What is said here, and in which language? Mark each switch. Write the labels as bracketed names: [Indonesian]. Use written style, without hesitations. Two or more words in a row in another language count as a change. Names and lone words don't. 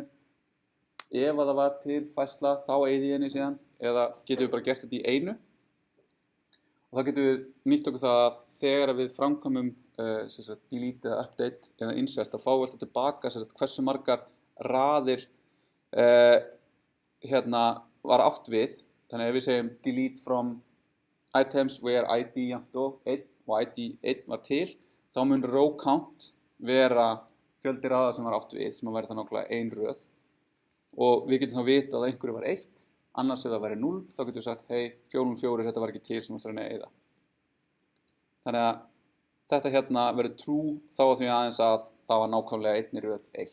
[Icelandic] Ef að það var til færsla, þá eyði ég henni síðan, eða getum við bara gert þetta í einu. Og þá getum við nýtt okkur það að þegar við framkvæmum delete eða update eða insert, þá fáum við alltaf tilbaka hversu margar raðir hérna var átt við. Þannig að ef við segjum [English] delete from items where ID [Icelandic] jafnt og 1 og ID 1 var til, þá mun [English] row count [Icelandic] vera fjöldi raða sem var átt við, sem væri það nákvæmlega ein röð. Og við getum þá vita að einhverju var 1, annars ef það væri 0, þá getum við sagt, hei, 404, þetta var ekki til sem þú ættir að eyða. Þannig að þetta hérna verður true þá að því aðeins að það var nákvæmlega 1 í röð 1.